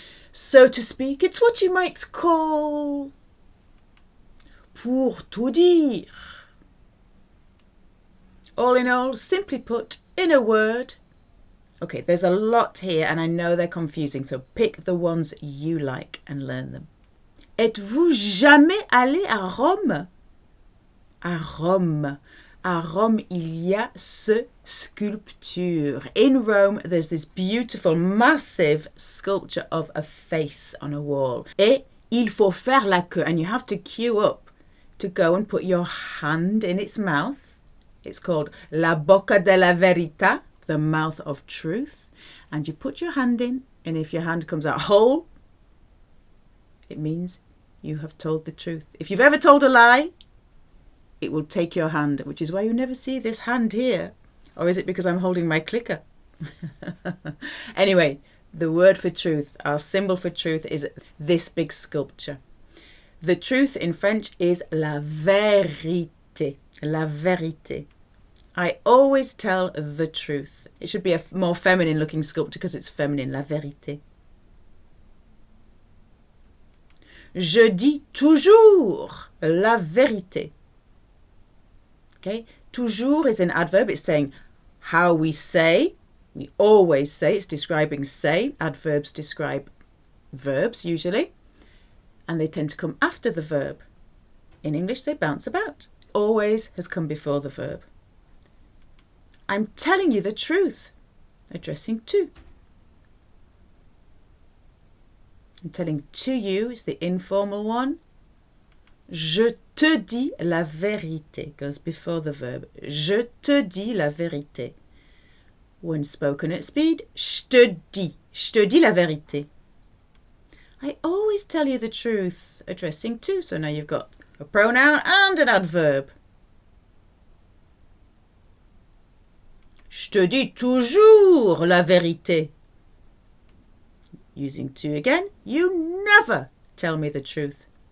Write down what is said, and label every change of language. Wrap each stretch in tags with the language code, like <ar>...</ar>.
<en>So to speak, it's what you might call</en> <fr>pour tout dire.</fr> <en>All in all, simply put, in a word. Okay, there's a lot here and I know they're confusing, so pick the ones you like and learn them.</en> <fr>Êtes-vous jamais allé à Rome? À Rome. À Rome, il y a ce sculpture.</fr> <en>In Rome, there's this beautiful, massive sculpture of a face on a wall.</en> <fr>Et il faut faire la queue,</fr> <en>and you have to queue up to go and put your hand in its mouth. It's called la bocca della verità, the mouth of truth. And you put your hand in, and if your hand comes out whole, it means you have told the truth. If you've ever told a lie, it will take your hand, which is why you never see this hand here. Or is it because I'm holding my clicker? Anyway, the word for truth, our symbol for truth, is this big sculpture. The truth in French is la vérité. La vérité. I always tell the truth. It should be a more feminine looking sculpture because it's feminine, la vérité.</en> <fr>Je dis toujours la vérité.</fr> <en>Okay, toujours is an adverb. It's saying how we say. We always say. It's describing say. Adverbs describe verbs usually. And they tend to come after the verb. In English, they bounce about. Always has come before the verb. I'm telling you the truth. Addressing to. I'm telling to you is the informal one.</en> <fr>Je te dis la vérité</fr> <en>goes before the verb.</en> <fr>Je te dis la vérité.</fr> <en>When spoken at speed,</en> <fr>je te dis la vérité.</fr> <en>I always tell you the truth, addressing to. So now you've got a pronoun and an adverb.</en> <fr>Je te dis toujours la vérité.</fr> <en>Using to again, you never tell me the truth.</en>